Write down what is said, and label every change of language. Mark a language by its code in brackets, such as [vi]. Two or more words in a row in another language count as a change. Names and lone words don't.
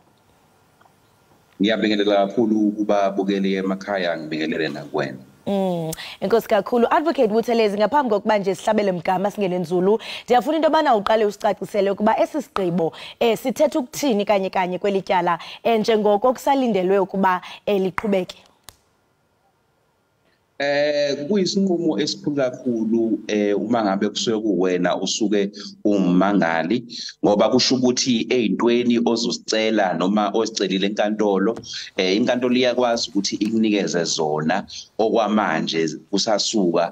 [zu] Ngiyabingelela kakhulu ukuba bukeli emakhaya ngibingelele nakwena. [xh] Enkosi kakhulu Advocate Buthelezi, ngaphambi kokuba nje sihlabele mgama singene nzulu, ndiyafuna into yobana uqale usicacisele ukuba esi sigqibo sithetha ukuthini kanye kwelityala njengoko kusalindelwe ukuba liqhubeke. [zu] Kuyisinqumo esikhulu kakhulu uma ngabe kusuke kuwena usuke ummangali, ngoba kusho ukuthi ezintweni ozosicela noma ozicelile enkantolo, inkantolo iyakwazi ukuthi ikunikeze zona okwamanje kusasuka